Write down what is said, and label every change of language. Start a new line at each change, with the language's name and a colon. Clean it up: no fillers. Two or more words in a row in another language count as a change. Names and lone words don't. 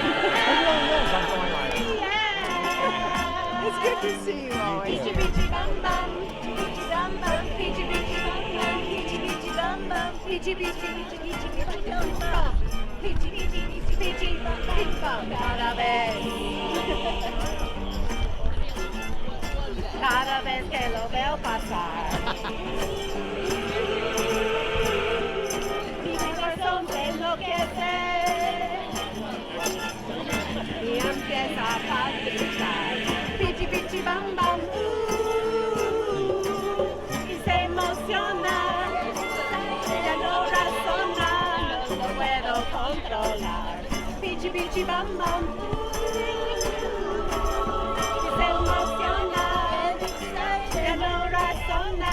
English: It really is. I'm going like, yeah. It's good to see you always. Peachy peachy bum bum, peachy bum bum, peachy peachy bum bum, peachy peachy bum bum, peachy peachy peachy peachy peachy bum bum, peachy peachy peachy peachy bum bum.
Spanish: Cada vez que lo veo pasar. Y empieza a palpitar, pichi pichi bam bam, y se emociona, ya no razona, no lo puedo controlar, pichi pichi bam bam, y se emociona, ya no razona.